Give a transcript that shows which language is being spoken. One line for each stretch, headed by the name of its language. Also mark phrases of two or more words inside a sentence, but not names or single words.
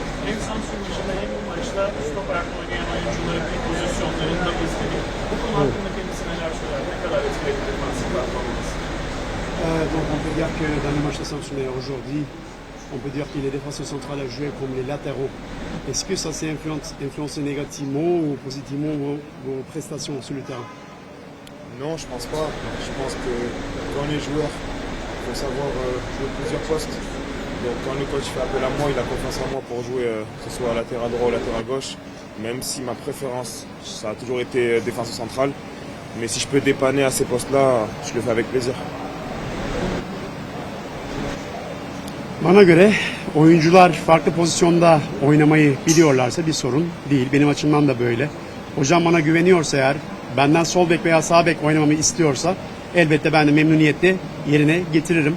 Turkish: Hem Samsun maçında hem bu maçta stoper oynayan oyuncuların bir pozisyonlarını da izledik. Bu konu hakkında kendisi neler söyler? Ne kadar etkiledi defansif performans?
French: Donc on peut dire que dans le match de Samsung aujourd'hui, on peut dire que les défenseurs centrales ont joué comme les latéraux. Est-ce que ça s'est influencé négativement ou positivement vos prestations sur le terrain? Non, je pense pas. Je pense que quand on est joueur, il faut savoir jouer plusieurs postes. Donc quand le coach fait appel à moi, il a confiance en moi pour jouer que ce soit latéral droit ou latéral gauche. Même si ma préférence, ça a toujours été défenseur central. Mais si je peux dépanner à ces postes-là, je le fais avec plaisir.
Turkish: Bana göre oyuncular farklı pozisyonda oynamayı biliyorlarsa bir sorun değil. Benim açımdan da böyle. Hocam bana güveniyorsa eğer, benden sol bek veya sağ bek oynamamı istiyorsa elbette ben de memnuniyetle yerine getiririm.